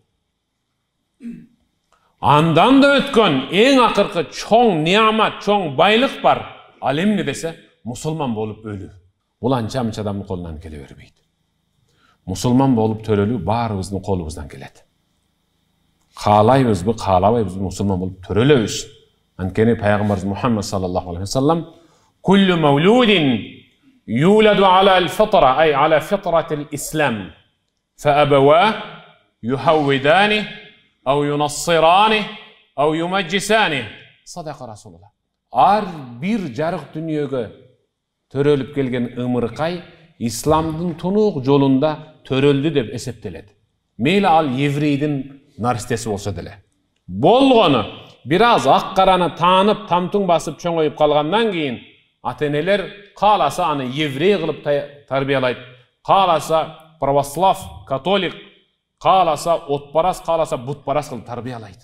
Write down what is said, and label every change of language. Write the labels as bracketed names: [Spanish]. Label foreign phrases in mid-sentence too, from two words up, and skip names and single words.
[Kyrgyz] Андан да өткөн эң акыркы чоң неамат, чоң байлык бар. Ал эмне десе, мусулман болуп өлүү. Бул анча-мынча адамдын колунан келе бербейт. Мусулман болуп төрөлүү баарыбыздын колубуздан келет. Каалайбызбы, каалабайбызбы, мусулман болуп төрөлөбүз. Анткени пайгамбарыбыз [Arabic] Мухаммад صلى الله عليه وسلم كل مولود يولد على الفطرة أي على فطرة الإسلام فأبواه يهودانه أو ينصرانه أو يمجسانه." صدق رسول الله. [Kyrgyz] Ар бир жарык дүнүйөгө төрөлүп келген ымыркай исламдын тунук жолунда төрөлдү деп эсептелет. Мейли ал еврейдин наристеси болсо деле. Болгону бир аз ак караны таанып, тамтың басып чоңоюп калгандан кийин ата-энелер кааласа аны еврей кылып тарбиялайт, кааласа православ, католик, кааласа отпарас, кааласа бутпарас кылып тарбиялайт.